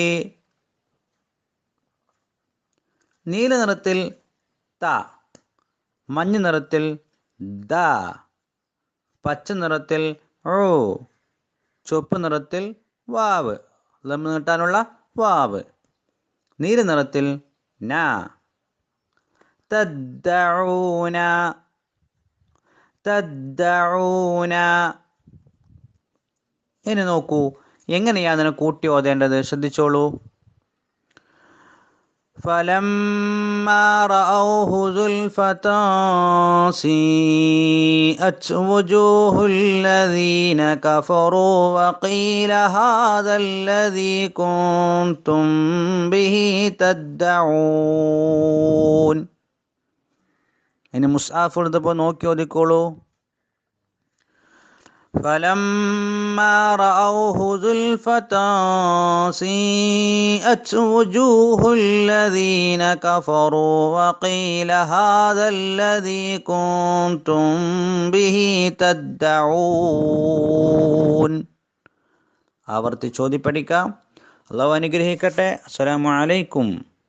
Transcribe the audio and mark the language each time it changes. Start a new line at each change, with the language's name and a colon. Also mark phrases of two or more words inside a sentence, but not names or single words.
Malayalam: നീല നിറത്തിൽ ത, മഞ്ഞ നിറത്തിൽ ദ, പച്ച നിറത്തിൽ ഓ, ചുവപ്പ് നിറത്തിൽ വാവ്, ലം നീട്ടാനുള്ള വാവ്, നീല നിറത്തിൽ ന.
Arabic: تدعون تدعون.
Malayalam: ഇനി നോക്കൂ, എങ്ങനെയാണ് അതിനെ കൂട്ടി ഓതേണ്ടത്, ശ്രദ്ധിച്ചോളൂ.
Arabic: فلما رأوه زلفة سيئت وجوه الذين كفروا وقيل هذا الذي كنتم به تدعون.
Malayalam: ഇനി മുസ്ആഫ് എടുത്തപ്പോൾ നോക്കി ഓതിക്കോളൂ.
Arabic: فلما رأوه زلفة سيئت وجوه الذين كفروا وقيل هذا الذي كنتم به تدعون.
Malayalam: ആവർത്തിച്ചോതി പഠിക്കാം. അല്ലാഹു അനുഗ്രഹിക്കട്ടെ.
Arabic: السلام عليكم.